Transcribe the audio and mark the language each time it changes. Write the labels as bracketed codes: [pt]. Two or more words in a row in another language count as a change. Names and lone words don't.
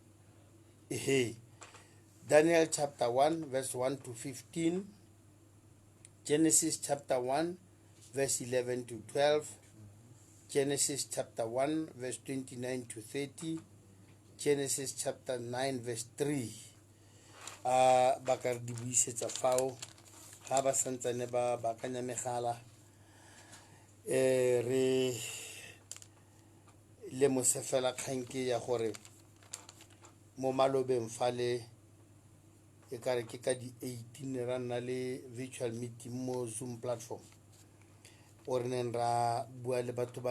[en] Daniel chapter 1 verse 1 to 15 Genesis chapter 1 verse 11 to 12 Genesis chapter 1 verse 29 to 30 Genesis chapter 9 verse 3 [tn] ba ka di buisetsa fao ga ba santsane ba bakanya megala re le mosefela khanke ya gore mo malobeng fale e kare ke ka di 18 ra nna le [en] virtual meeting [tn] mo Zoom platform o re neng ra bua le batho ba